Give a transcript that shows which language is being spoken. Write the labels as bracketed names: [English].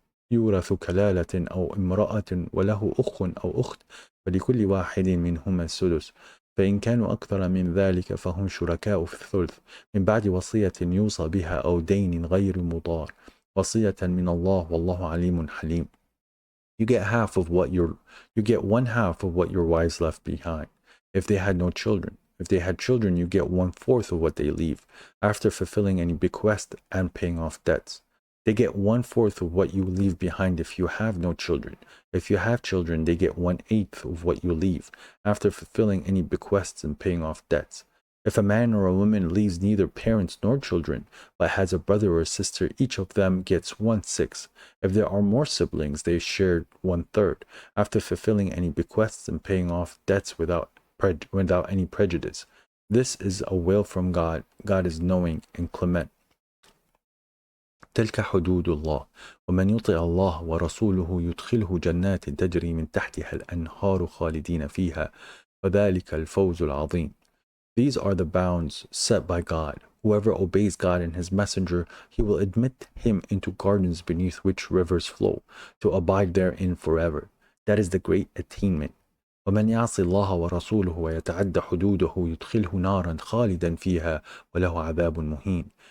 [Arabic] يورث كلالة أو امرأة وله أخ أو أخت فلكل واحد منهما السدس فإن كانوا أكثر من ذلك فهم شركاء في الثلث من بعد وصية يوصى بها أو دين غير مضار وصية من الله والله عليم حليم. [English] You get one half of what your wives left behind. If they had no children. If they had children, you get 1/4 of what they leave, after fulfilling any bequest and paying off debts. They get 1/4 of what you leave behind if you have no children. If you have children, they get 1/8 of what you leave, after fulfilling any bequests and paying off debts. If a man or a woman leaves neither parents nor children, but has a brother or a sister, each of them gets 1/6. If there are more siblings, they share 1/3, after fulfilling any bequests and paying off debts without any prejudice. This is a will from God. God is knowing and clement. [Arabic] تلك حدود الله ومن يطع الله ورسوله يدخله جنات تجري من تحتها الأنهار خالدين فيها وذلك الفوز العظيم. [English] These are the bounds set by God. Whoever obeys God and His Messenger, He will admit him into gardens beneath which rivers flow, to abide therein forever. That is the great attainment. [Arabic] ومن يعص الله ورسوله ويتعد حدوده يدخله نارا خالدا فيها وله عذاب مهين.